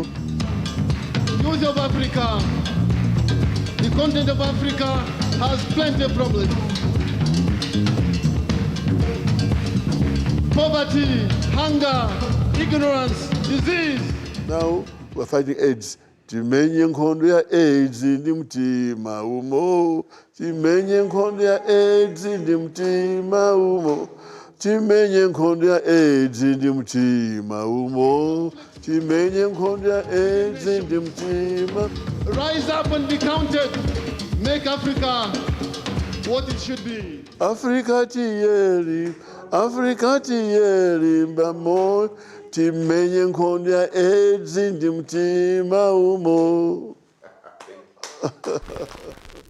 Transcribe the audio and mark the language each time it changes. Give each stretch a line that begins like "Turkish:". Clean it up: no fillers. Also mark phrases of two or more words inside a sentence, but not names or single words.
English: Youth of Africa, the continent of Africa has plenty of problems. Poverty, hunger, ignorance, disease. Now we're fighting AIDS.
Nyanja: Timenye nkhondo ya AIDS ndi mtima umo. Timenye nkhondo ya AIDS ndi mtima umo. Timenye nkhondo ya AIDS ndi mtima umo. Timenye nkhondo ya AIDS ndi mtima.
English: Rise up and be counted. Make Africa what it should be.
Nyanja: Africa tiyeri mbamo. Timenye nkhondo ya AIDS ndi mtima umo.